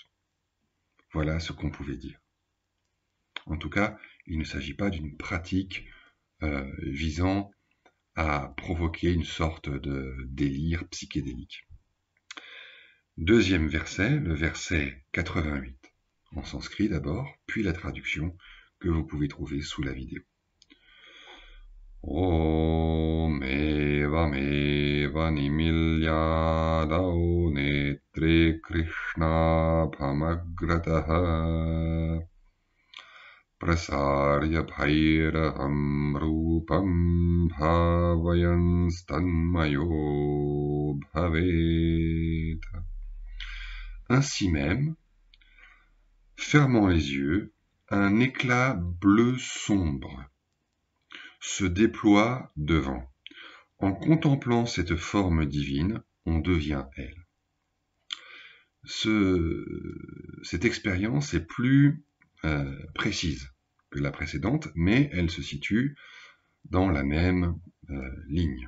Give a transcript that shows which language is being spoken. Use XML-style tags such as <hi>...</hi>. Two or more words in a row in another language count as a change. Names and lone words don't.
<fr>Voilà ce qu'on pouvait dire. En tout cas, il ne s'agit pas d'une pratique visant à provoquer une sorte de délire psychédélique. Deuxième verset, le verset 88, en sanskrit d'abord, puis la traduction que vous pouvez trouver sous la vidéo.</fr> <sa>ॐ एवं एव निमील्यादौ नेत्रे कृष्ण पमग्रतः प्रसार्य भैरहं रूपं भावयन् स्तन्मयो भवेत्.</sa> <fr>Ainsi même, fermant les yeux, un éclat bleu sombre se déploie devant. En contemplant cette forme divine, on devient elle. Cette expérience est plus précise que la précédente, mais elle se situe dans la même ligne.</fr>